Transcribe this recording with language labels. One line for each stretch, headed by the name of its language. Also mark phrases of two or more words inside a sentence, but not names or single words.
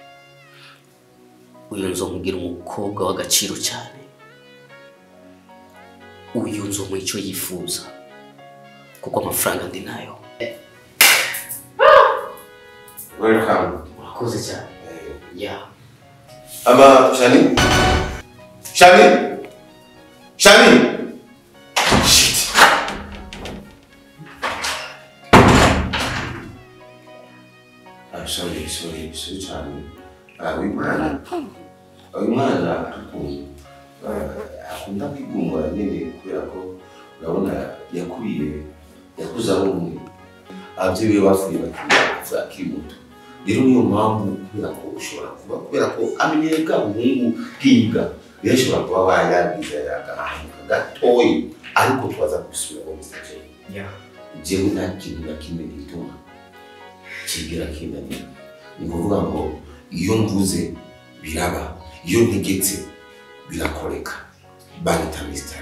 Rundi: Uyu nzomugira umukobwa w'agaciro cyane. Uyu nzomu icyo yifuza kuko amafaranga ndi nayo.
English: Welcome.
Rundi: Murakoze cyane.
English: Ama Shani? Shani? Shani? Shit. Sorry Shani.
Rundi: Uyu mwana akunda kwigumura nyine kubera ko urabona yakuze ari umwe. Ababyeyi be bapfuye akiri muto. rero niyo mpamvu kubera ko ushobora kuba kubera ko amenyere bwa buhungu bwiga rero ushobora kuba wayagize agahantu gatoya ariko twaza kubisubiramo message jewe nta kintu na kimwe gituma kigira kinanira ni kuvuga ngo iyo mvuze biraba iyo ntegetse birakoreka banita Mr.